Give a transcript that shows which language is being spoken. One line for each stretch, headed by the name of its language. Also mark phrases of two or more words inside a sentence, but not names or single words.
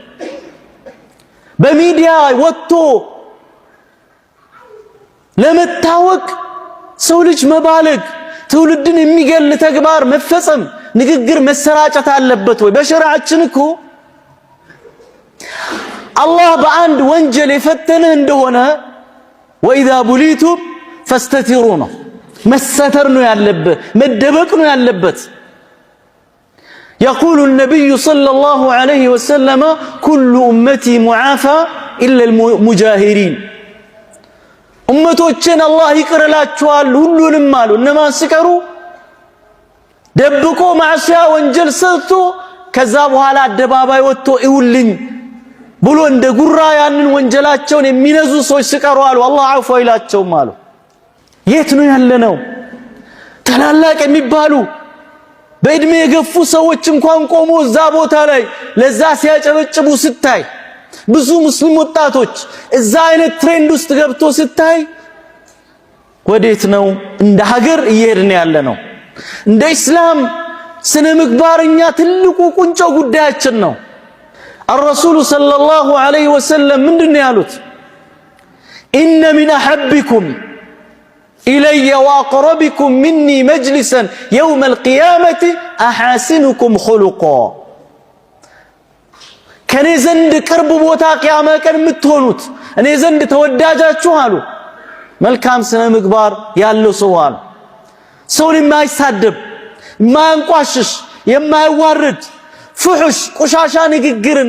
Amharic: በሚዲያ ወጥቶ ለመታወቅ ሰው ልጅ መባለግ ትውልድን የሚገል ተግባር መፈጸም ንግግር መሰራጨት አለበት ወይ? በሸሪዓችን እኮ አላህ በአንድ ወንጀል የፈተነህ እንደሆነ
Arabic: وإذا بليتم فاستتروا
Amharic: ነው፣ መሰተር ነው ያለበት፣ መደበቅ ነው ያለበት።
Arabic: يقول النبي صلى الله عليه وسلم كل أمتي معافى إلا المجاهرين أمتوچن
Amharic: الله ይቅርላቸዋል ሁሉንም አሉ። እነማን ሲቀሩ? ደብቆ ማዕሲያ ወንጀል ሰርቶ ከዛ በኋላ አደባባይ ወጥቶ ይውልኝ ብሎ እንደ ጉራ ያንን ወንጀላቸውን የሚነዙ ሰዎች ሲቀሩ አሉ አላህ አፉ ይላቸውም አሉ። የት ነው ያለነው? ታላላቅ የሚባሉ በእድሜ የገፉ ሰዎች እንኳን ቆሞ እዛ ቦታ ላይ ለዛ ሲያጨበጭቡ ስታይ፣ ብዙ ሙስሊም ወጣቶች እዛ አይነት ትሬንድ ውስጥ ገብቶ ስታይ ወዴት ነው እንደ ሀገር እየሄድን ያለነው? እንደ እስላም ስነ ምግባርኛ ትልቁ ቁንጮ ጉዳያችን ነው።
Arabic: الرسول صلى الله عليه وسلم
Amharic: ምንድነው ያሉት?
Arabic: إن من أحبكم إلي وأقربكم مني مجلسا يوم القيامة أحاسنكم خلقا
Amharic: ከኔ ዘንድ ቅርብ ቦታ ቂያማ ቀን የምትሆኑት እኔ ዘንድ ተወዳጃችሁ አሉ መልካም ስነ ምግባር ያለው ሰው አሉ። ሰውን የማይሳደብ የማያንቋሽሽ የማይዋርድ ፍሑሽ ቆሻሻ ንግግርን